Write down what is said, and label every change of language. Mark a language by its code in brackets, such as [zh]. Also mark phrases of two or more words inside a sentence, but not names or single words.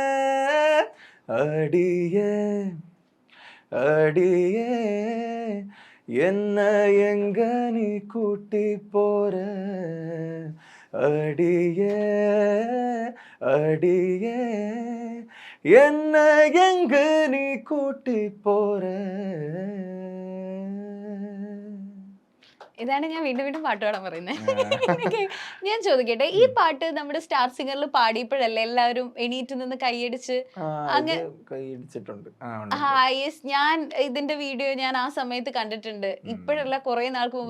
[ta] அடியே அடியே என்ன எங்க நீ கூட்டி போற அடியே அடியே என்ன எங்க நீ கூட்டி போற. [ml] ഇതാണ് ഞാൻ വീണ്ടും പാട്ട് പാടാൻ പറയുന്നത്. ഞാൻ ചോദിക്കട്ടെ, ഈ പാട്ട് നമ്മുടെ സ്റ്റാർ സിംഗറിൽ പാടിയപ്പോഴല്ലേ എല്ലാവരും എണീറ്റ് നിന്ന് കൈയടിച്ച് കൈയടിച്ചിട്ടുണ്ട്? ഞാൻ ഇതിന്റെ വീഡിയോ ഞാൻ ആ സമയത്ത് കണ്ടിട്ടുണ്ട്, ഇപ്പോഴല്ല കുറെ നാൾക്ക് മുമ്പ്.